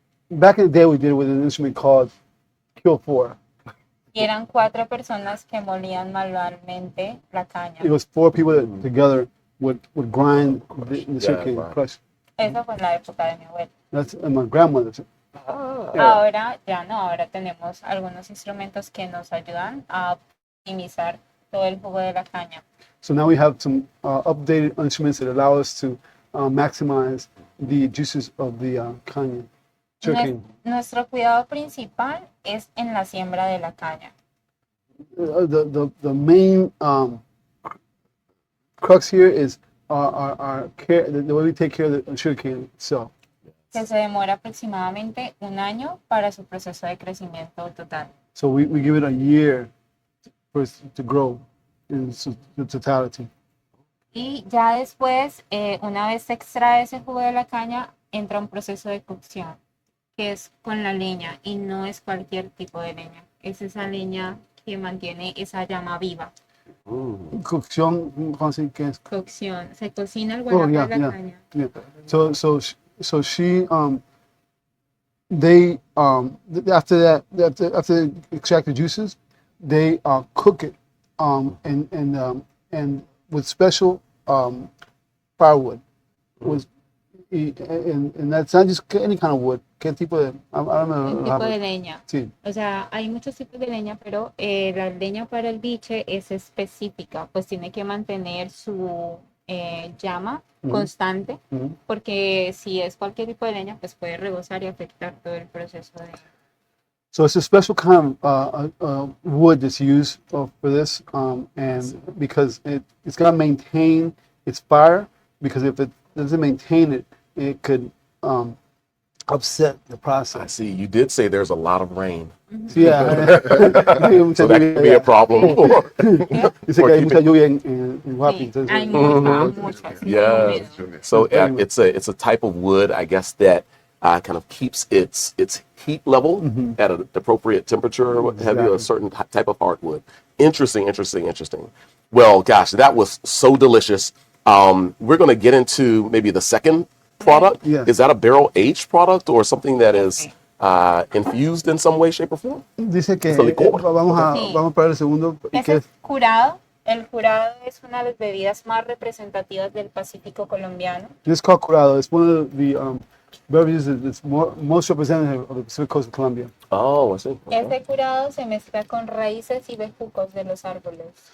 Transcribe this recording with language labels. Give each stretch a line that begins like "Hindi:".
English: Back in the day, we did it with an instrument called Kill 4.
Spanish: Y eran 4 personas que molían manualmente la caña.
English: It was 4 people that together would grind the sugarcane, right. crush.
Spanish: Eso fue en la época de mi abuela.
English: That's my grandmother.
Spanish: Ahora ya no, ahora tenemos algunos instrumentos que nos ayudan a optimizar todo el jugo de la caña.
English: So now we have some updated instruments that allow us to maximize the juices of the caña, sugarcane.
Spanish: Nuestro cuidado principal es en la siembra de la caña.
English: The main crux here is our care, the way we take care of the sugarcane itself.
Spanish: Que se demora aproximadamente un año para su proceso de crecimiento total.
English: So we give it a year for it to grow in its totality.
Spanish: Y ya después, una vez se extrae ese jugo de la caña, entra un proceso de cocción, que es con la leña, y no es cualquier tipo de leña. Es esa leña que mantiene esa llama viva. Cocción, ¿cómo se dice? Cocción. Se cocina el Oh, guanaco
English: yeah,
Spanish: de la
English: yeah,
Spanish: caña.
English: yeah. So she, they, after that, after they extract the juices, they cook it, and with special firewood. And that's not just any kind of wood.
Spanish: ¿Qué tipo de?
English: I don't know.
Spanish: Un tipo de leña. Sí. O sea, hay muchos tipos de leña, pero la leña para el biche es específica, pues tiene que mantener su llama constante, porque si es cualquier tipo de leña, pues puede rebosar y afectar todo el proceso de...
English: So it's a special kind of wood that's used for this, and because it's got to maintain its fire, because if it doesn't maintain it, it could upset the I process. see. You did say there's a lot of rain. Yeah. So that could be a problem.
Spanish: Dice que hay mucha lluvia en Guapi, entonces. Hay mucha, sí,
English: Yeah.
Spanish: húmedo.
English: So it's a type of wood, I guess, that kind of keeps its heat level at an appropriate temperature, or what have you, a certain type of hardwood. Interesting. Well, gosh, that was so delicious. We're going to get into maybe the second product. Yeah. Is that a barrel aged product or something that is infused in some way, shape, or form?
Spanish: Dice que Es licor. vamos para el segundo. Ese Que es curado. El curado es una de las bebidas más representativas del Pacífico colombiano.
English: This is called curado. It's one of the beverages that's most representative of the Pacific Coast of Colombia. Oh, I see. Okay.
Spanish: Este curado se mezcla con raíces y bejucos de los árboles.